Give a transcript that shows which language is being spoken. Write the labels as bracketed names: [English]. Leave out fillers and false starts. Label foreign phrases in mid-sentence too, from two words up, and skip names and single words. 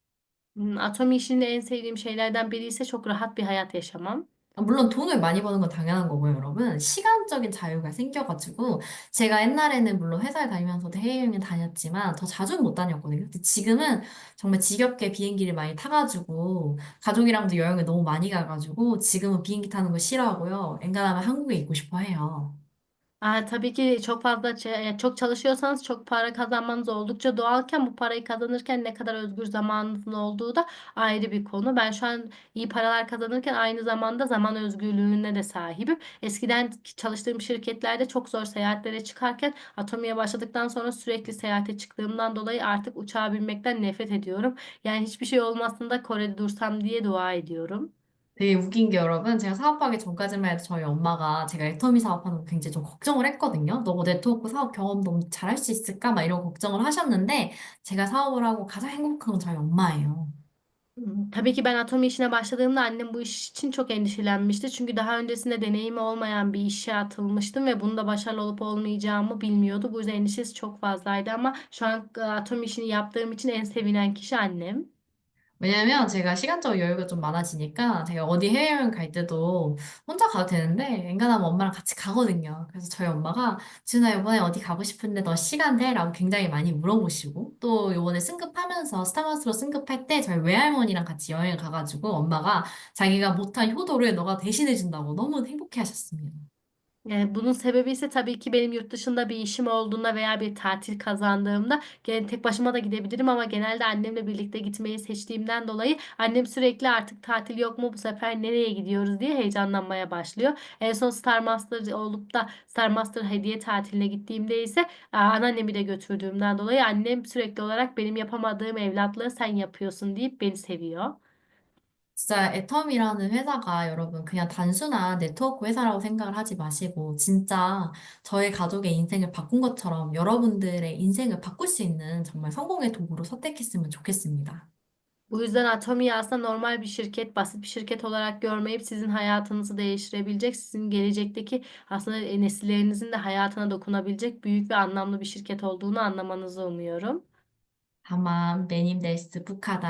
[Turkish] Atomi işinde en sevdiğim şeylerden biri ise çok rahat bir hayat yaşamam. [Korean] 물론 돈을 많이 버는 건 당연한 거고요, 여러분. 시간적인 자유가 생겨가지고 제가 옛날에는 물론 회사를 다니면서도 해외여행을 다녔지만 더 자주는 못 다녔거든요. 근데 지금은 정말 지겹게 비행기를 많이 타가지고 가족이랑도 여행을 너무 많이 가가지고 지금은 비행기 타는 거 싫어하고요. 엔간하면 한국에 있고 싶어 해요. [Turkish] Tabii ki çok fazla çok çalışıyorsanız çok para kazanmanız oldukça doğalken bu parayı kazanırken ne kadar özgür zamanınızın olduğu da ayrı bir konu. Ben şu an iyi paralar kazanırken aynı zamanda zaman özgürlüğüne de sahibim. Eskiden çalıştığım şirketlerde çok zor seyahatlere çıkarken Atomi'ye başladıktan sonra sürekli seyahate çıktığımdan dolayı artık uçağa binmekten nefret ediyorum. Yani hiçbir şey olmasın Kore'de dursam diye dua ediyorum. [Korean] 되게 웃긴 게 여러분, 제가 사업하기 전까지만 해도 저희 엄마가 제가 애터미 사업하는 거 굉장히 좀 걱정을 했거든요. 너 네트워크 사업 경험 너무 잘할 수 있을까? 막 이런 걱정을 하셨는데, 제가 사업을 하고 가장 행복한 건 저희 엄마예요. [Turkish] Tabii ki ben Atomi işine başladığımda annem bu iş için çok endişelenmişti. Çünkü daha öncesinde deneyimi olmayan bir işe atılmıştım ve bunda başarılı olup olmayacağımı bilmiyordu. Bu yüzden endişesi çok fazlaydı ama şu an Atomi işini yaptığım için en sevinen kişi annem. [Korean] 왜냐면 제가 시간적 여유가 좀 많아지니까 제가 어디 해외여행 갈 때도 혼자 가도 되는데 엔간하면 엄마랑 같이 가거든요. 그래서 저희 엄마가 지은아 이번에 어디 가고 싶은데 너 시간 돼? 라고 굉장히 많이 물어보시고 또 이번에 승급하면서 스타벅스로 승급할 때 저희 외할머니랑 같이 여행 가가지고 엄마가 자기가 못한 효도를 너가 대신해 준다고 너무 행복해 하셨습니다. [Turkish] Bunun sebebi ise tabii ki benim yurt dışında bir işim olduğunda veya bir tatil kazandığımda gene tek başıma da gidebilirim ama genelde annemle birlikte gitmeyi seçtiğimden dolayı annem sürekli artık tatil yok mu bu sefer nereye gidiyoruz diye heyecanlanmaya başlıyor. En son Star Master olup da Star Master hediye tatiline gittiğimde ise anneannemi de götürdüğümden dolayı annem sürekli olarak benim yapamadığım evlatlığı sen yapıyorsun deyip beni seviyor. [Korean] 진짜 애텀이라는 회사가 여러분 그냥 단순한 네트워크 회사라고 생각을 하지 마시고 진짜 저의 가족의 인생을 바꾼 것처럼 여러분들의 인생을 바꿀 수 있는 정말 성공의 도구로 선택했으면 좋겠습니다. [Turkish] Bu yüzden Atomi'yi aslında normal bir şirket, basit bir şirket olarak görmeyip sizin hayatınızı değiştirebilecek, sizin gelecekteki aslında nesillerinizin de hayatına dokunabilecek büyük ve anlamlı bir şirket olduğunu anlamanızı umuyorum. Tamam, benim de bu kadar.